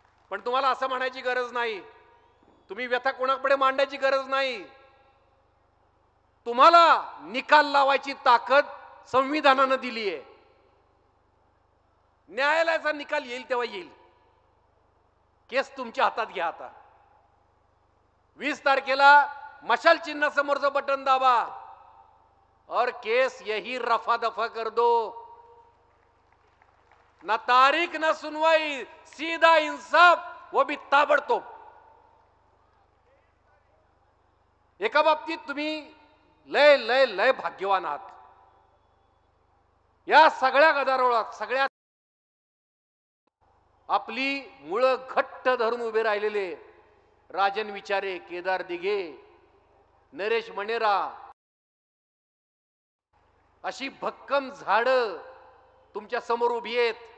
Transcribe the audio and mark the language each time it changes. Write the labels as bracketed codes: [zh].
[mr] पण तुम्हाला असं म्हणायची गरज नाही, तुम्ही व्यथा कोणाकडे मांडायची गरज नाही. तुम्हाला निकाल लावायची ताकद संविधानानं दिली आहे. न्यायालयाचा निकाल येईल तेव्हा येईल, केस तुमच्या हातात घ्या. आता 20 तारखेला मशाल चिन्ह समोरचं बटन दाबा [hi] और केस यही रफा दफा कर दो. ना तारीख ना सुनवाई, सीधा इंसाफ, वो भी ताबडतोब. [mr] एका बाबतीत तुम्ही लय लय लय भाग्यवान आहात. या सगळ्या गदारोळात सगळ्या आपली मुळं घट्ट धरून उभे राहिलेले राजन विचारे, केदार दिघे, नरेश मणेरा अशी भक्कम झाडं तुमच्या समोर उभी आहेत.